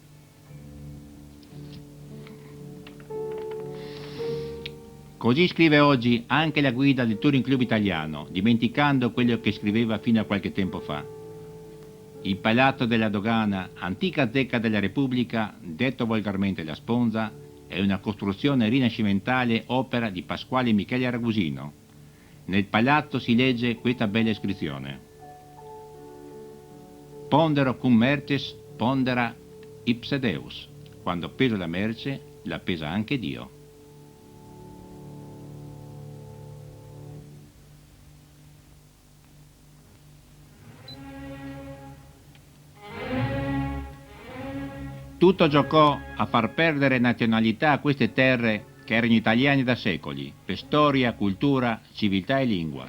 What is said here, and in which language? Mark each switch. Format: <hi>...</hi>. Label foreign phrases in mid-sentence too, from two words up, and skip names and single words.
<it>Così scrive oggi anche la guida del Touring Club italiano, dimenticando quello che scriveva fino a qualche tempo fa. Il Palazzo della Dogana, antica zecca della Repubblica, detto volgarmente la Sponza, è una costruzione rinascimentale opera di Pasquale Michele Ragusino. Nel palazzo si legge questa bella iscrizione:</it> <la>Pondero cum merces pondera ipse Deus.</la> <it>Quando pesa la merce, la pesa anche Dio. Tutto giocò a far perdere nazionalità a queste terre che erano italiane da secoli, per storia, cultura, civiltà e lingua.</it>